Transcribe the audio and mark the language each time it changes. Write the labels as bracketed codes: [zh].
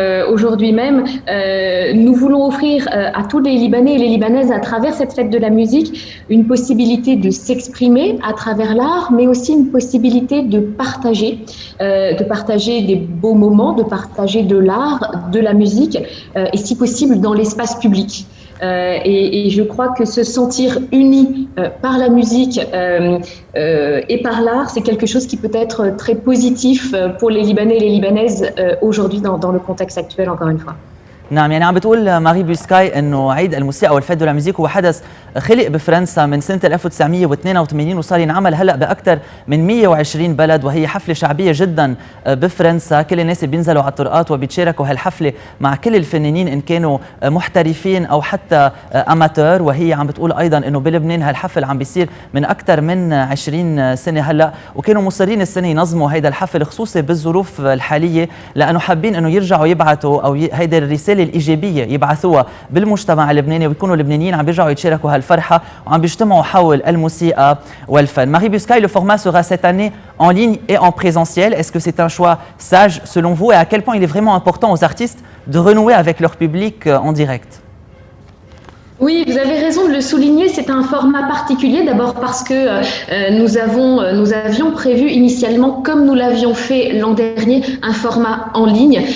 [fr] Aujourd'hui même, nous voulons offrir à tous les Libanais et les Libanaises, à travers cette fête de la musique, une possibilité de s'exprimer à travers l'art, mais aussi une possibilité de partager des beaux moments, de partager de l'art, de la musique, et si possible dans l'espace public. Et je crois que se sentir uni par la musique et par l'art, c'est quelque chose qui peut être très positif pour les Libanais et les Libanaises aujourd'hui dans le contexte actuel, encore une fois. [ar] نعم، يعني عم بتقول ماري بوسكاي انه عيد الموسيقى والفيت دو لا ميوزيك هو حدث خلق بفرنسا من سنه 1982 وصار ينعمل هلا باكثر من 120 بلد، وهي حفله شعبيه جدا بفرنسا. كل الناس بينزلوا على الطرقات وبيتشاركوا هالحفله مع كل الفنانين ان كانوا محترفين او حتى اماتور. وهي عم بتقول ايضا انه بلبنان هالحفل عم بيصير من اكثر من 20 سنه هلا، وكانوا مصرين السنه ينظموا هيدا الحفل خصوصي بالظروف الحاليه، لانه حابين انه يرجعوا يبعثوا او هيدا الرساله الإيجابية يبعثوها بالمجتمع اللبناني، ويكونوا اللبنانيين عم بيرجعوا يتشاركوا هالفرحة وعم بيجتمعوا حول الموسيقى والفن. [fr] Marie Buscaille, le format sera cette année en ligne et en présentiel. Est-ce que c'est un choix sage selon vous, et à quel point il est vraiment important aux artistes de renouer avec leur public en direct? Oui, vous avez raison de le souligner, c'est un format particulier, d'abord parce que nous avions prévu initialement, comme nous l'avions fait l'an dernier, un format en ligne.